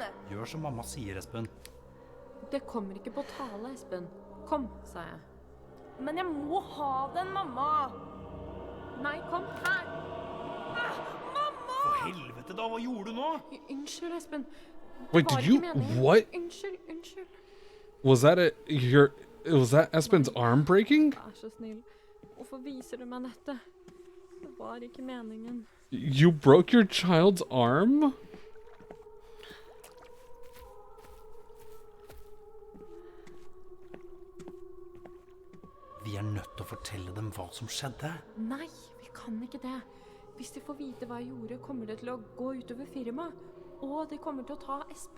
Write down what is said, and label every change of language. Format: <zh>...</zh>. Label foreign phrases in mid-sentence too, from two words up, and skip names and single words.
<no>Gjør som mamma sier, Espen. Det kommer ikke på tale, Espen. Kom, sa jeg. Men jeg må ha den, mamma! Nei, kom her. For helvete da, hva gjorde du nå? Unnskyld, Espen.</no> <en>Wait,</en> <no>Det var</no> <en>did you?</en> <no>ikke meningen.</no> <en>What?</en> <no>Unnskyld.</no> <en>Was that was that Espen's arm breaking?</en> <no>Vær så snill. Hvorfor viser du meg dette? Det var ikke meningen.</no> <en>You broke your child's arm?</en> <no>Vi er nødt til å fortelle dem hva som skjedde. Nei, vi kan ikke det. Hvis de får vite hva jeg gjorde, kommer det til å gå utover firmaet. Og det kommer til å ta Espen.</no>